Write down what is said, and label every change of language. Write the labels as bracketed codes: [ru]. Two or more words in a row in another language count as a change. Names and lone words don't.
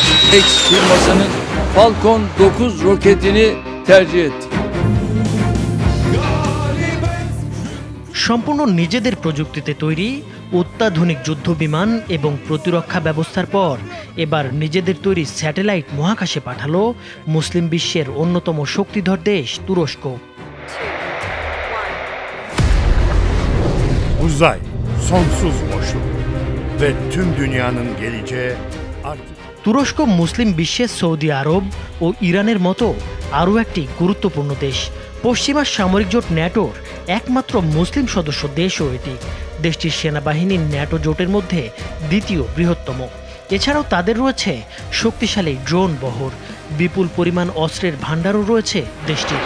[tr] SpaceX firmasının Falcon 9 roketini tercih ettik। [bn] সম্পূর্ণ নিজেদের প্রযুক্তিতে তৈরি অত্যাধুনিক যুদ্ধবিমান এবং প্রতিরক্ষা ব্যবস্থার পর এবার নিজেদের তৈরি স্যাটেলাইট মহাকাশে পাঠালো মুসলিম বিশ্বের অন্যতম শক্তিধর দেশ তুরস্ক। [tr] Uzay, sonsuz boşluk ve tüm dünyanın geleceği artık... [bn] তুরস্ক মুসলিম বিশ্বে সৌদি আরব ও ইরানের মতো আরও একটি গুরুত্বপূর্ণ দেশ। পশ্চিমা সামরিক জোট ন্যাটোর একমাত্র মুসলিম সদস্য দেশও এটি। দেশটির সেনাবাহিনী ন্যাটো জোটের মধ্যে দ্বিতীয় বৃহত্তম। এছাড়াও তাদের রয়েছে শক্তিশালী ড্রোন বহর, বিপুল পরিমাণ অস্ত্রের ভাণ্ডারও রয়েছে দেশটির।